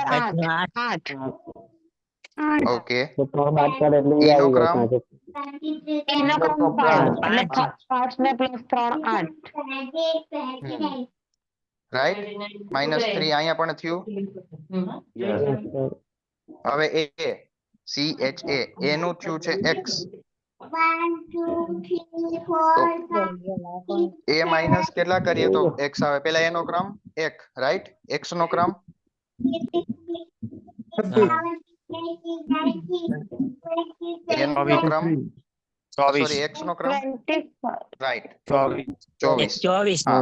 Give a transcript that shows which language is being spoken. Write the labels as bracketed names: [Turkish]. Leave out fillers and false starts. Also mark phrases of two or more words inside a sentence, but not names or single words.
[Gujarati] ઓકે. તો 3 બાદ કરે એટલે e એ નો આવી ક્રમ જાય. એનો ક્રમ 5 એટલે 5 ને પ્લસ 3 8. રાઈટ? -3 અહીંયા પણ થયું. હવે a c h a નું થયું છે x. a માઇનસ કેટલા કરીએ તો x આવે? પેલા a નો ક્રમ 1, રાઈટ? x નો ક્રમ a નો ક્રમ સોરી x નો ક્રમ રાઈટ 24. હા.